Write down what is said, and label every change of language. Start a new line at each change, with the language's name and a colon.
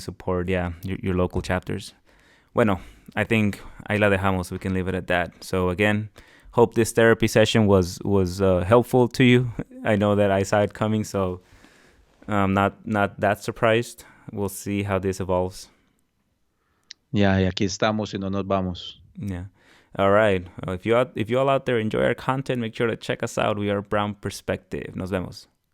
English: Support, yeah, your local chapters.
Spanish: Bueno,
English: I think
Spanish: ahí la dejamos.
English: We can leave it at that. So again, hope this therapy session was helpful to you. I know that I saw it coming, so I'm not that surprised. We'll see how this evolves.
Spanish: Ya, y aquí estamos y no nos vamos.
English: Yeah. All right. If you all out there enjoy our content, make sure to check us out. We are Brown Perspective.
Spanish: Nos vemos.